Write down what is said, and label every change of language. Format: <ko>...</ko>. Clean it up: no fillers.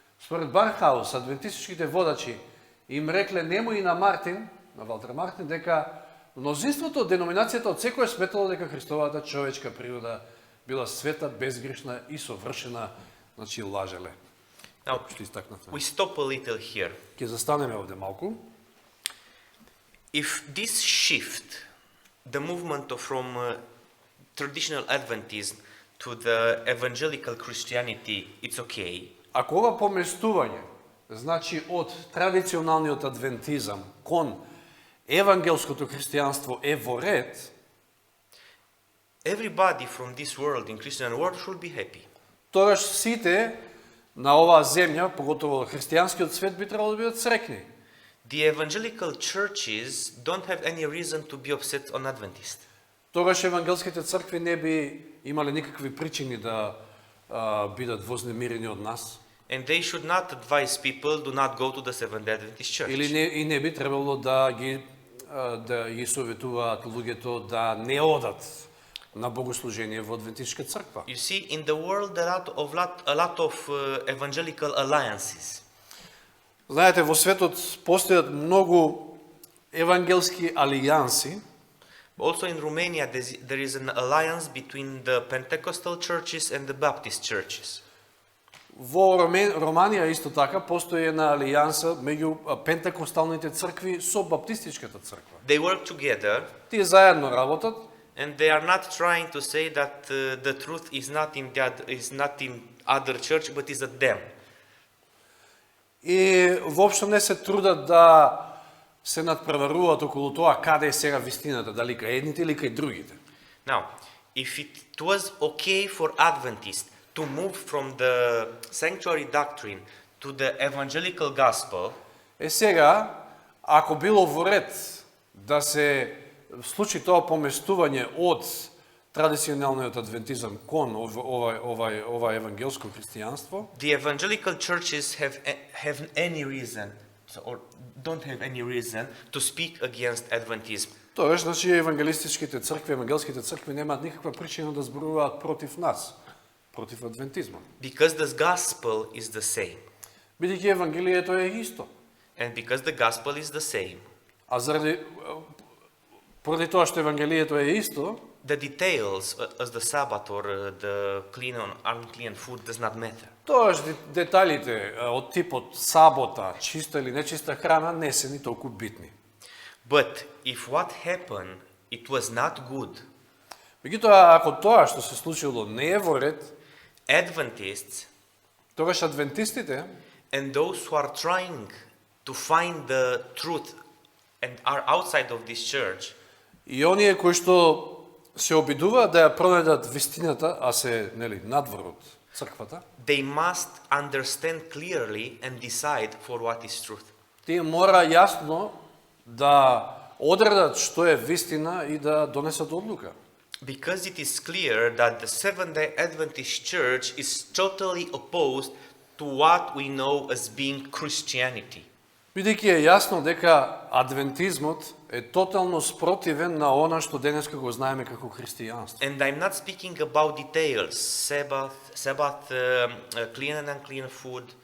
<mk>Според Бархаус, адвентистичките водачи им рекле нему и на Мартин, на Валтер Мартин, дека мнозинството од деноминацијата од секој сметало дека Христовата човечка природа била света, безгрешна и совршена, значи лажеле.</mk> <en>Now,</en> <mk>Што истакнавме.</mk> <en>we stop a little here.</en> <mk>Ќе застанеме овде малку.</mk> <en>If this shift, the movement from traditional Adventism to the evangelical Christianity, it's okay.</en> <mk>Ако ова поместување, значи од традиционалниот адвентизам кон евангелското христијанство е во ред,</mk> <en>Everybody from this world, in Christian world, should be happy.</en> <mk>тогаш сите на оваа земја, поготово христијанскиот свет, би требало да бидат срекни.</mk> <en>The evangelical churches don't have any reason to be upset on Adventist.</en> <mk>Тогаш евангелските цркви не би имале никакви причини да бидат вознемирени од нас.</mk> <en>And they should not advise people do not go to the Seventh-day Adventist Church.</en> <mk>Или не би требало да ги советуваат луѓето да не одат на богослужение во адвентистичка црква.</mk> <en>You see, in the world, a lot of evangelical alliances.</en> <mk>Знаете, во светот постојат многу евангелски алијанси.</mk> <en>Also in Romania, there is an alliance between the Pentecostal churches and the Baptist churches.</en> <mk>Во Романија исто така постои една алијанса меѓу пентекосталните цркви со баптистичката црква.</mk> <en>They work together.</en> <mk>Тие заедно работат.</mk> <en>And they are not trying to say that the truth is not in other church, but is at them.</en> <mk>И воопшто не се трудат да се надпреваруваат околу тоа каде е сега вистината, дали кај едните или кај другите.</mk> <en>Now, if it was okay for Adventists to move from the sanctuary doctrine to the evangelical gospel,</en> <mk>Е сега, ако било во ред да се случи тоа поместување од традиционалниот адвентизам кон ова евангелско христијанство,</mk> <en>the evangelical churches have any reason, or don't have any reason to speak against Adventism.</en> <mk>тоаш, значи, евангелистичките цркви, евангелските цркви немаат никаква причина да зборуваат против нас, против адвентизма.</mk> <en>Because the gospel is the same.</en> <mk>Бидејќи евангелието е исто.</mk> <en>And because the gospel is the same,</en> <mk>А поради тоа што евангелието е исто,</mk> <en>the details as the Sabbath or the clean or unclean food does not matter.</en> <mk>тоаш деталите од типот сабота, чиста или нечиста храна не се ни толку битни.</mk> <en>But if what happened, it was not good,</en> <mk>Меѓутоа, ако тоа што се случило не е во ред,</mk> <en>Adventists</en> <mk>тогаш адвентистите</mk> <en>and those who are trying to find the truth and are outside of this church,</en> <mk>и оние кои што се обидуваат да ја пронајдат вистината, а се нели надвор од црквата,</mk> <en>they must understand clearly and decide for what is truth.</en> <mk>тие мора јасно да одредат што е вистина и да донесат одлука.</mk> <en>Because it is clear that the Seventh-day Adventist Church is totally opposed to what we know as being Christianity.</en> <mk>Бидејќи е јасно дека адвентизмот е тотално спротивен на она што денеска го знаеме како христијанство.</mk> <en>And I'm not speaking about details, Sabbath, clean and unclean food.</en>